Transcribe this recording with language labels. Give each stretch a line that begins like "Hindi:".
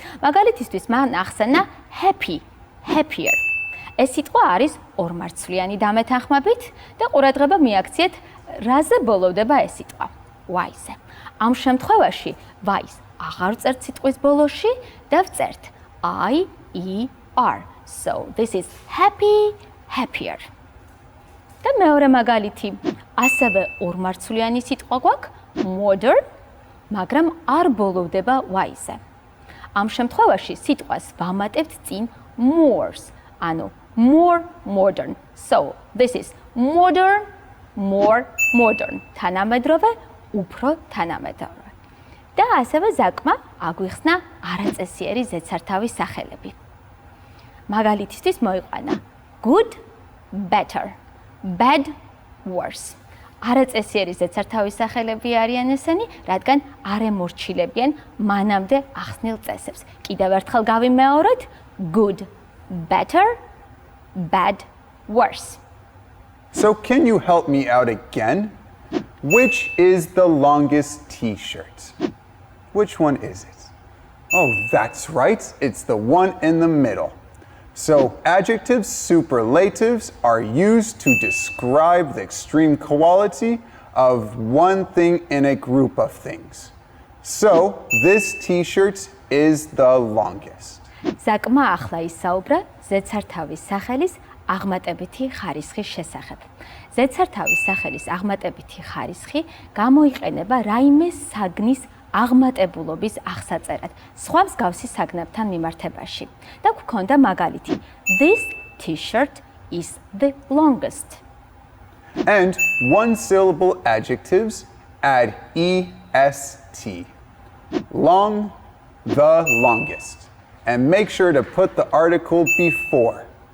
Georgian: მაგალითისთვის მან ახსენა happy, happier. ეს სიტყვა არის ორმარცვლიანი დამეთანხმებით და ყურადღება მიაქციეთ, რაზე ბოლოვდება ეს სიტყვა. y-ზე. ამ შემთხვევაში y-ს აღარ ვწერთ სიტყვის ბოლოში და ვწერთ I-E-R.
English: So this is happy, happier.
Georgian: და მეორე მაგალითი, ასევე ორმარცვლიანი სიტყვა გვაქვს modern, მაგრამ არ ბოლოვდება y-ზე. ამ შემთხვევაში სიტყვას ვამატებთ წინ more-ს, ანუ more modern.
English: So this is modern, more modern.
Georgian: თანამედროვე, უფრო თანამედროვე. და ასევე საკმა აგვიხსნა არაწესიერი ზედსართავის სახელები. მაგალითისთვის მოიყვანა
English: good, better, bad, worse.
Georgian: არაწესიერი ზედსართავის სახელები არიან ესენი, რადგან არ ემორჩილებიან მანამდე ახსნილ წესებს. კიდევ ერთხელ გავიმეოროთ,
English: good, better, bad, worse. So can you help me out again? Which is the longest t-shirt? Which one is it? Oh, that's right. It's the one in the middle. So adjectives superlatives are used to describe the extreme quality of one thing in a group of things. So this t-shirt is the longest.
Georgian: საკმა ახლა ისაუბრა ზედსართავის სახელის აღმატებითი ხარისხის შესახებ. ზედსართავის სახელის აღმატებითი ხარისხი გამოიყენება რაიმე საგნის აღმატებულობის აღსაწერად, სხვა მსგავსი საგნებთან მიმართებაში. და გვქონდა მაგალითი.
English: This t-shirt is the longest. And one syllable adjectives add est. Long, the longest. And make sure to put the article before.